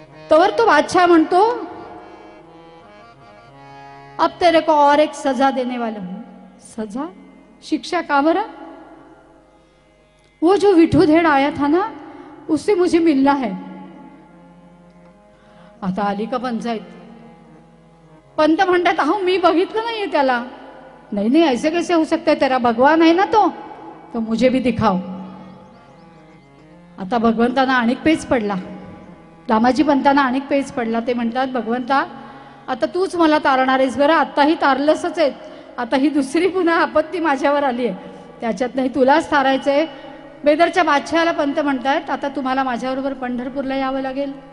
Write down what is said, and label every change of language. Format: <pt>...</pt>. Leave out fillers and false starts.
<mr>तवर तो बादशाह म्हणतो</mr> <hi>अब तेरे को और एक सजा देने वाला हूं. सजा?</hi> <mr>शिक्षा का बरा?</mr> <hi>वो जो विठू धेड आया था ना उससे मुझे मिलना है.</hi> <mr>आता आली का पंचायत. पंत म्हणतात अहो मी बघितलं नाहीये त्याला.</mr> <hi>नहीं नहीं ऐसे कैसे हो सकता है, तेरा भगवान है ना तो मुझे भी दिखाओ.</hi> <mr>आता भगवंतांना अनेक पेच पडला. दामाजी पंतांना अनेक पेच पडला. ते म्हणतात भगवंता आता तूच मला तारणार आहेस बरं. आत्ताही तारलंसच आहे. आता ही दुसरी पुन्हा आपत्ती माझ्यावर आली आहे. त्याच्यात नाही तुलाच तारायचंय. बेदरच्या बादशहाला पंत म्हणतायत आता तुम्हाला माझ्याबरोबर पंढरपूरला यावं लागेल.</mr>